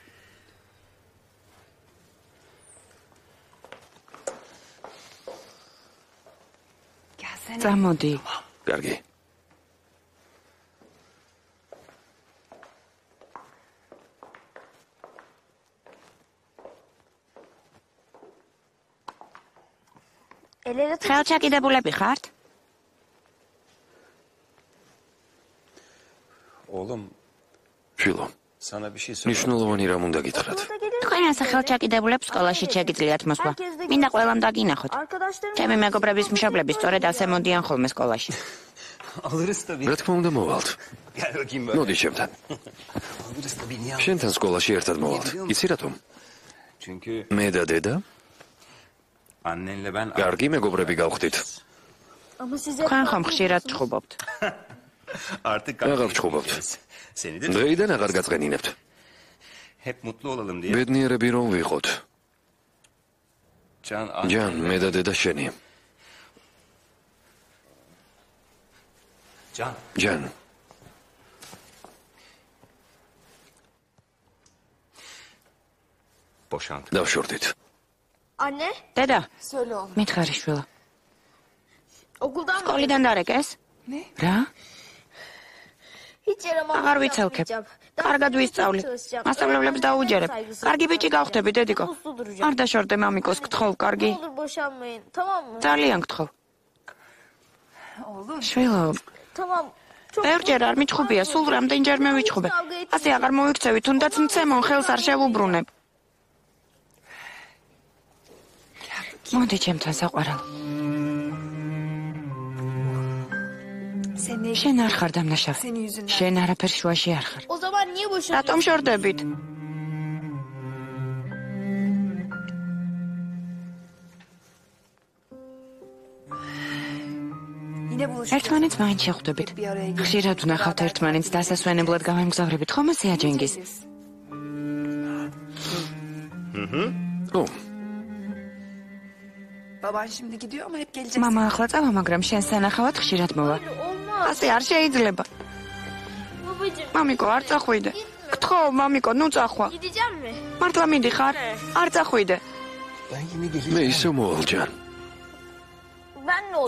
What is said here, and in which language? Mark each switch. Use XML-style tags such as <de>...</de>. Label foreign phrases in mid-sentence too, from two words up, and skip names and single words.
<ka>წამოდი. კარგი. ხელჩაკიდებულები ხართ?</ka> <tr>Oğlum,</tr> <ka>შილო.</ka> <tr>sana bir şey</tr> <ka>ნიშნულოვანი რამ უნდა გითხრათ? თქვენ ასე ხელჩაკიდებულებს სკოლაში შეგიძლიათ მოსვლა. მინდა ყველამ დაგინახოთ. ჩემი მეგობრების მშობლები სწორედ ასე მოდიან ხოლმე სკოლაში.</ka> <tr>alırız tabii.</tr> <ka>რა თქმა უნდა მოვალთ.</ka> <tr>Gel bakayım böyle.</tr> <ka>მოდი შემთან.</ka> <tr>Alırız tabii. Niye?</tr> <ka>შენთან სკოლაში ერთად მოვალთ. იცი რატომ?</ka> <tr>Çünkü</tr> <ka>მე და დედა</ka> <tr>annenle ben</tr> <ka>კარგი მეგობრები გავხდით. თქვენ ხომ ხშირად ჩხუბობთ?</ka> <tr>artık</tr> <ka>აღარ ვჩხუბობთ.</ka> <tr>Seni de</tr> <ka>დღეიდან აღარ გაწყენინებთ.</ka> <tr>hep mutlu olalım diye.</tr> <ka>ბედნიერები რომ ვიყოთ. Can, ჯან, მე და დედა შენი. Can. ჯან,</ka> <tr>Boşant.</tr> <ka>დავშორდით.</ka> <tr>Anne,</tr> <ka>დედა,</ka> <tr>söyle oğlum.</tr> <ka>მითხარი შვილო.</ka> <tr>Okuldan mı?</tr> <ka>სკოლიდან დარეკეს? რა?</ka> <tr>Hiç yaramaz.</tr> <ka>აღარ ვიცელქებ. კარგად ვისწავლი. მასწავლებლებს დაუჯერებ. კარგი ბიჭი გავხდები, დედიკო. არ დაშორდე მამიკოს, გთხოვ, კარგი.</ka> <tr>Olur boşanmayın, tamam mı?</tr> <ka>ძალიან გთხოვ. შვილო,</ka> <tr>Tamam. Çok</tr> <ka>ბევრჯერ არ მიჩხუბია, სულ რამდენჯერმე ვიჩხუბე. ასე აღარ მოიქცევი, თუნდაც მცემონ ხელს არ შევუბრუნებ. მოდი ჩემთან საყვარელო. შენ არ ხარ დამნაშავე. შენ არაფერ შუაში არ ხარ.</ka> <tr>O zaman niye boşanıyorsun?</tr> <ka>რატომ შორდებით? ერთმანეთს მაინც შეხვდებით. ხშირად ვნახავთ ერთმანეთს დასასვენებლად გამემგზავრებით, ხომ ასეა ჯენგიზ? ო, მამა ახლა წავა, მაგრამ შენ სანახავად ხშირად მოვა.</ka> <tr>Olmaz.</tr> <ka>ასე არ შეიძლება.</ka> <tr>Babacığım,</tr> <ka>მამიკო, არ წახვიდე. გთხოვ, მამიკო, ნუ წახვა.</ka> <tr>gideceğim mi?</tr> <ka>მართლა მიდიხარ? არ წახვიდე.</ka> <tr>Ben yine geleceğim.</tr> <ka>მე ისე მოვალ ჯან.</ka> <tr>Ben ne olacağım?</tr>